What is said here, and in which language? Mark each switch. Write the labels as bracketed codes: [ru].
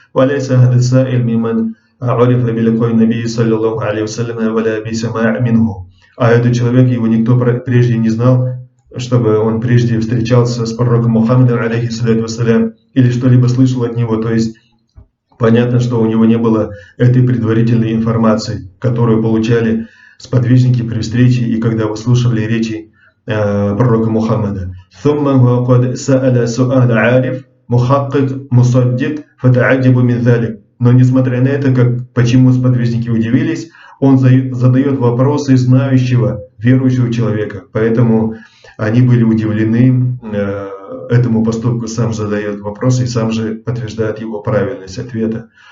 [ar] وليس هذا السائل ممن عرف بلقاء النبي صلى الله عليه وسلم ولا بسماع منه. [ru] А этот человек, его никто прежде не знал, чтобы он прежде встречался с пророком Мухаммадом, алейхиссалату вассалям, или что-либо слышал от него. То есть понятно, что у него не было этой предварительной информации, которую получали сподвижники при встрече и когда выслушивали речи пророка Мухаммада. [ar] ثم هو قد سأل سؤال عارف محقق مصدق فتعجب من ذلك. [ru] Но несмотря на это, почему сподвижники удивились, он задает вопросы знающего, верующего человека. Поэтому они были удивлены этому поступку, сам задает вопросы и сам же подтверждает его правильность ответа.